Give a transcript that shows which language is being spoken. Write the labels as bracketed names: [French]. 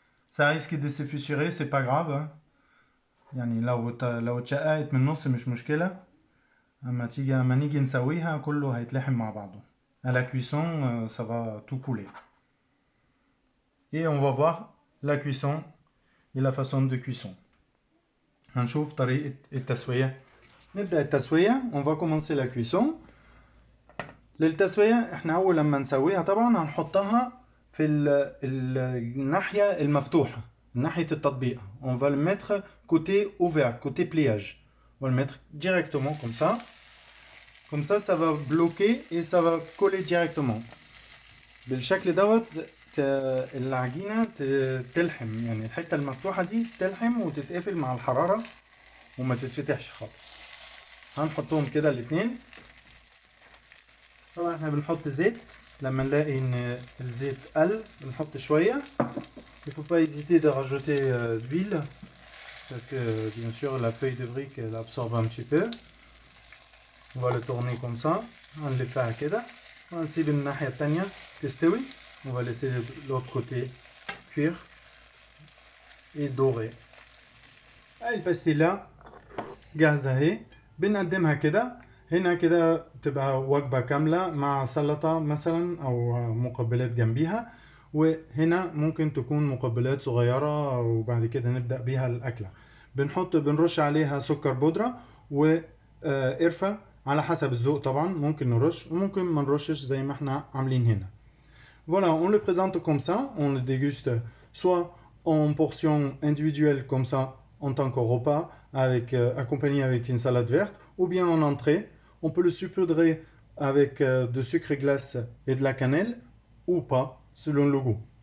[French] Ça risque de se fissurer, c'est pas grave. [Arabic] يعني لو اتشققت من النص مش مشكلة. اما نيجي نسويها كله هيتلحم مع بعضه. [French] À la cuisson, ça va tout couler. Et on va voir la cuisson. Il et la façon de cuisson. [Arabic] هنشوف طريقة التسوية. نبدأ التسوية. [French] On va commencer la cuisson. [Arabic] للتسوية احنا أول لما نسويها طبعا هنحطها في الناحية المفتوحة، ناحية التطبيق. [French] On va le mettre côté ouvert, côté pliage. On va le mettre directement comme ça. Comme ça va bloquer et ça va coller directement. [Arabic] بالشكل دوت العجينة تلحم، يعني الحتة المفتوحة دي تلحم وتتقفل مع الحرارة وما تتفتحش خالص. هنحطهم كده الاثنين. طبعا احنا بنحط زيت لما نلاقي ان الزيت قل بنحط شوية. [French] Il faut pas hésiter de rajouter d'huile parce que bien sûr la feuille de brique elle absorbe un petit peu. On va le tourner comme ça. [Arabic] هنلفها كده وهنسيب الناحية التانية تستوي. [French] On va laisser l'autre côté cuire et dorer. [Arabic] هاي الباستيلا جاهزة اهي. بنقدمها كده. هنا كده تبقى وجبة كاملة مع سلطة مثلا أو مقبلات جنبيها، وهنا ممكن تكون مقبلات صغيرة وبعد كده نبدأ بيها الأكلة. بنرش عليها سكر بودرة وقرفة على حسب الذوق طبعا. ممكن نرش وممكن ما نرشش زي ما احنا عاملين هنا. [French] Voilà, on le présente comme ça, on le déguste soit en portions individuelles comme ça en tant que repas accompagné avec une salade verte, ou bien en entrée. On peut le saupoudrer avec de sucre glace et de la cannelle ou pas selon le goût.